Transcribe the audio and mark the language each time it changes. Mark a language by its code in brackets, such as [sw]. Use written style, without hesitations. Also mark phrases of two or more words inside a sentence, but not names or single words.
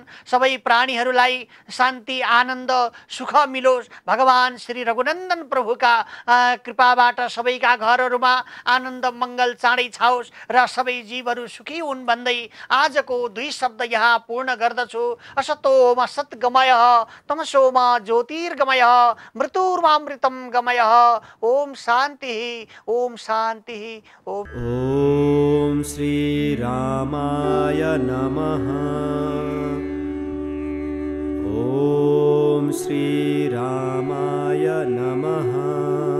[ne] सबै प्राणीहरूलाई शान्ति, आनन्द, सुख मिलोस्। भगवान श्री रघुनन्दन प्रभुका कृपाबाट सबैका घरहरूमा आनन्द मङ्गल चाँडै छाओस् र सबै जीवहरू सुखी हुन् भन्दै आजको 2 शब्द यहाँ पूर्ण गर्दछु। [sa] असतोमा सद्गमय, तमसोमा ज्योतिर्गमय, मृत्युर्मामृतं गमय। ओम शान्ति, ओम शान्ति, ओम श्री रामाय नमः। ओम श्री रामाय नमः।